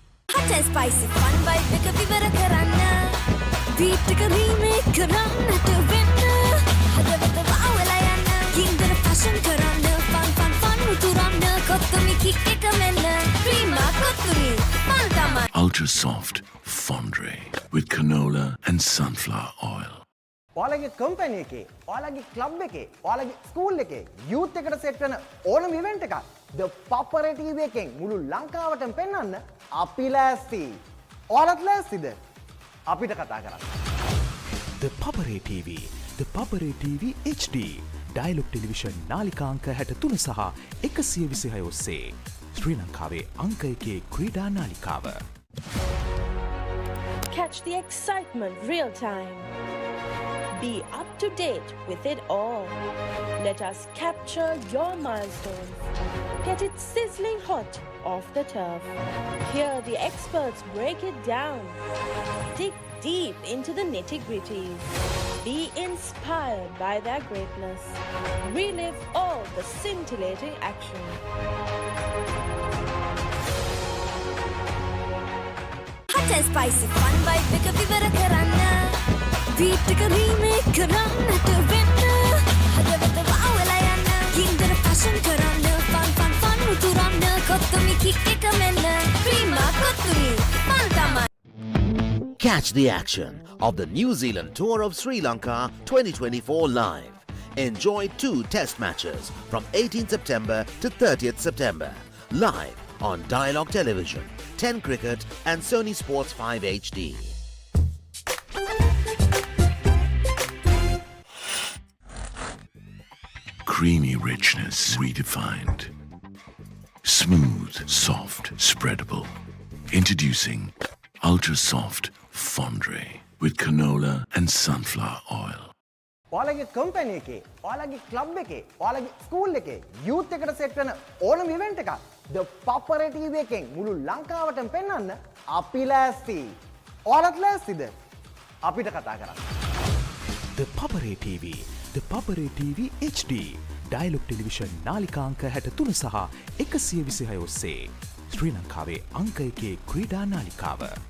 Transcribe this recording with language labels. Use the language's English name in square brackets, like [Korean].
[English] Hot and spicy fun vibe [Sinhala] එක විවර කරන්න beat එක remake කරන්න to win හදවත වවලා යන්න ගින්දර fashion කරන්න fun උතුරන්න කොත්තුමි kick එක මෙන්න prima කොත්තුරි මල් තමයි [English] Ultra soft fondue with canola and sunflower oil. [Sinhala] ඔයාලගේ කම්පැනි එකේ, ඔයාලගේ ක්ලබ් එකේ, ඔයාලගේ ස්කූල් එකේ යූත් එකට සෙට් වෙන ඕනම ඉවෙන්ට් එකක් ThePapare TV එකෙන් මුළු ලංකාවටම පෙන්වන්න අපි ලෑස්ති. ඔයාලත් ලෑස්තිද? අපිට කතා කරන්න. ThePapare TV, ThePapare TV HD, Dialog Television නාලිකාංක 63 සහ 126 ඔස්සේ ශ්‍රී ලංකාවේ අංක 1 ක්‍රීඩා නාලිකාව. [English] Catch the excitement real time. Be up to date with it all. Let us capture your milestones. Get it sizzling hot off the turf. Hear the experts break it down. Dig deep into the nitty-gritties. Be inspired by their greatness. Relive all the scintillating action. Hot and spicy fun vibe [Sinhala] එක විවර කරන්න. Beat එක remake කරන්නට වෙන්න. හදවත වහවලා යන්න. ගින්දර fashion කරන්න. Fun උතුරන්න. කොත්තුමි kick එක මෙන්න. Prima කොත්තුමි. Fun තමයි. [English] Catch the action of the New Zealand tour of Sri Lanka 2024 live. Enjoy 2 test matches from 18th September to 30th September. Live on Dialog Television, 10 Cricket and Sony Sports 5 HD. Creamy richness redefined. Smooth, soft, spreadable. Introducing Ultra Soft Fondre with canola and sunflower oil. [Sinhala] ඔයාලගේ company එකේ, ඔයාලගේ club එකේ, ඔයාලගේ school එකේ youth එකට set වෙන ඕනම event එකක් The Papare TV එකෙන් මුළු ලංකාවටම පෙන්වන්න අපි ලෑස්ති. ඔයාලත් ලෑස්තිද? අපිට කතා කරන්න. The Papare TV, The Papare TV HD, Dialog Television නාලිකාංක 63 සහ 126 ඔස්සේ ශ්‍රී ලංකාවේ අංක 1 ක්‍රීඩා නාලිකාව.